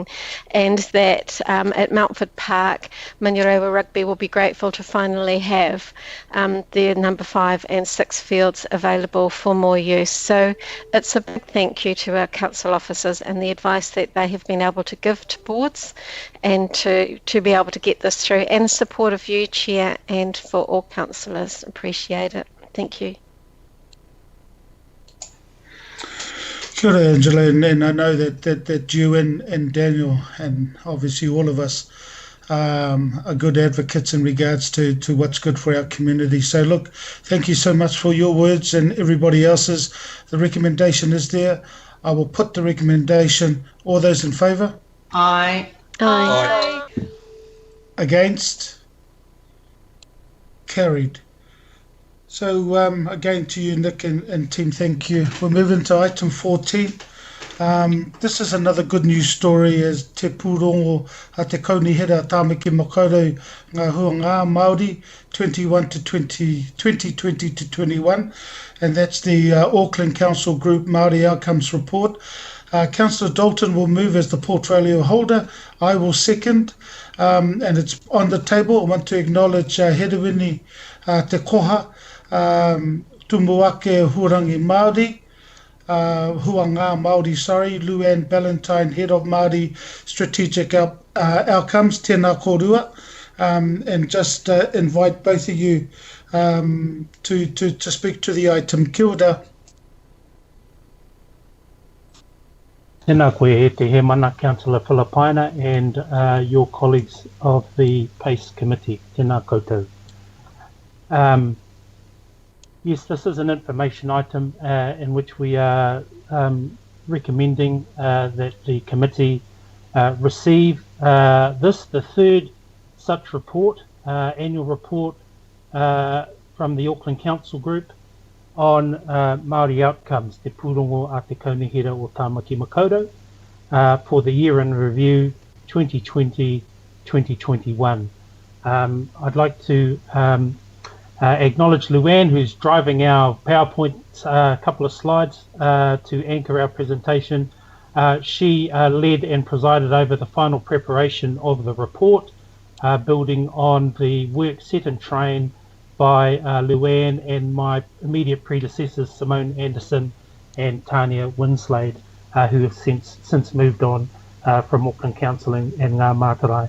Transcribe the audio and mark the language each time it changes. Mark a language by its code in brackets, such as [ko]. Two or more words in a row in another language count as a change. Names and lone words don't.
[en] And that at Mountford Park, Manurewa Rugby will be grateful to finally have their number 5 and 6 fields available for more use. So it's a big thank you to our council officers and the advice that they have been able to give to boards and to be able to get this through, and support of you, Chair, and for all councillors. Appreciate it. Thank you. [mi] Kia ora, [en] Angela, and I know that you and Daniel and obviously all of us are good advocates in regards to what's good for our community. So look, thank you so much for your words and everybody else's. The recommendation is there. I will put the recommendation. All those in favour? Aye. Aye. Against? Carried. So again to you, Nick and team, thank you. We're moving to item 14. This is another good news story as te pūrongo a te kaunihera tāmaki makaurau ngā huanga Māori 2020 to 21, and that's the Auckland Council Group Māori Outcomes Report. Councillor Dalton will move as the portfolio holder. I will second, and it's on the table. I want to acknowledge Hedewini Te Koha, [mi] Tumuake Hurangi Māori, Huanga Māori, [en] Luann Ballantyne, Head of Māori Strategic outcomes, [mi] tēnā korua, [en] and just invite both of you to speak to the item. [mi] Kia ora. Tēnā koe e te he mana, [en] Councillor Filipaina, and your colleagues of the PACE Committee. [mi] Tēnā koutou. [en] Yes, this is an information item in which we are recommending that the committee receive the third such report, annual report from the Auckland Council Group on Māori outcomes, te pūrongo a te kaunihira o Tāmaki Makaurau for the year in review 2020-2021. I'd like to acknowledge Luann, who's driving our PowerPoint couple of slides to anchor our presentation. She led and presided over the final preparation of the report, building on the work set in train by Luann and my immediate predecessors, Simone Anderson and Tania Winslade, who have since moved on from Auckland Council and Ngā Mātarai.